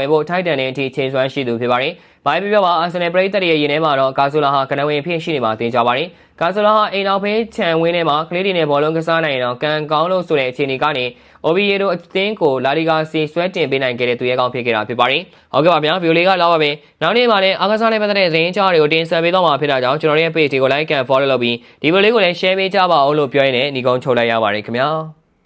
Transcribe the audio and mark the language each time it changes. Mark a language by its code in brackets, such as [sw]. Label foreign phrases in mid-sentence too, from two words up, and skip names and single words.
[my] ဝင်ဖို့ထိုက်တန်တဲ့အထိခြေစွမ်းရှိသူဖြစ်ပါတယ်။ဘိုင်ပြပြပါအာဆင်နယ်ပရိသတ်ရဲ့ရင်ထဲမှာတော့ကာဆိုလာဟာကနဝင်ဖြစ်ရှိနေမှာတင်ကြပါတယ်။ကာဆိုလာဟာအိမ်တော်ဖေးချန်ဝင်းထဲမှာကလေးတွေနဲ့ဘောလုံးကစားနိုင်တော့ကန်ကောင်းလို့ဆိုတဲ့အခြေအနေကနေအိုဗီယေဒိုအသင်းကိုလာလီဂါစီဆွဲတင်ပေးနိုင်ခဲ့တဲ့သူရဲကောင်းဖြစ်ခဲ့တာဖြစ်ပါတယ်။ဟုတ်ကဲ့ပါဗျာဗီဒီယိုလေးကလောက်ပါပဲ။နောက်နေ့မှာလည်းအားကစားနဲ့ပတ်သက်တဲ့သတင်းကြားတွေကိုတင်ဆက်ပေးတော့မှာဖြစ်တာကြောင့်ကျွန်တော်ရဲ့ page ကို [en] like and follow [my] လုပ်ပြီးဒီဗီဒီယိုလေးကိုလည်း share ပေးကြပါဦးလို့ပြောရင်းနဲ့ညီကုန်းချုပ်လိုက်ရပါတယ်ခင်ဗျာ။